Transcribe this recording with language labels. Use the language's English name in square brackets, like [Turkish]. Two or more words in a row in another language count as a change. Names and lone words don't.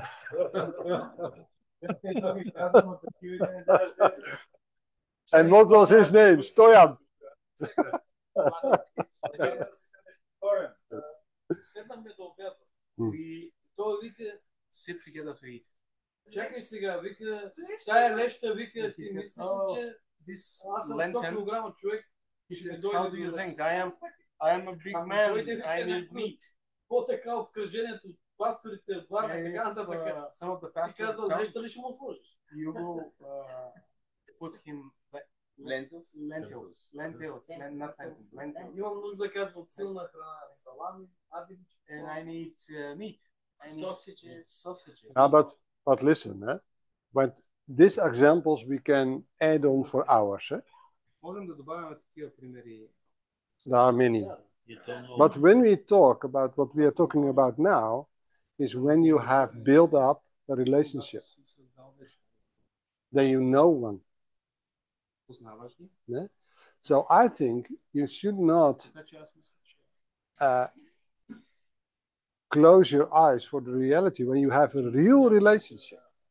[English] And what was his name? Stoyan. We sit together to eat. [Bulgarian] Чакай сега, вика, тая леща, вика, ти мислиш, че [English] This [Bulgarian] съм 100 [English] Lenten, [Bulgarian] килограма човек, ще дойде [English] how do you think? I am a big man, I need meat. [Bulgarian] По-така обкръжението, пасторите, Варна, така нататък. [English] Some of the [Bulgarian] Ти [English] pastors [Bulgarian] казвал, [English] come, [Bulgarian] леща ли ще му сложиш? [English] you will put him Lentils. [Bulgarian] Имам нужда, казва, от силна храна, салами, адибички. [English] And I need meat. I need sausages. But listen, when these examples we can add on for hours. [Bulgarian] Можем да добавим такива примери. [English] There are many. But when we talk about what we are talking about now, is when you have built up a relationship, then you know one. Yeah? So I think you should not close your eyes for the reality when you have a real relationship.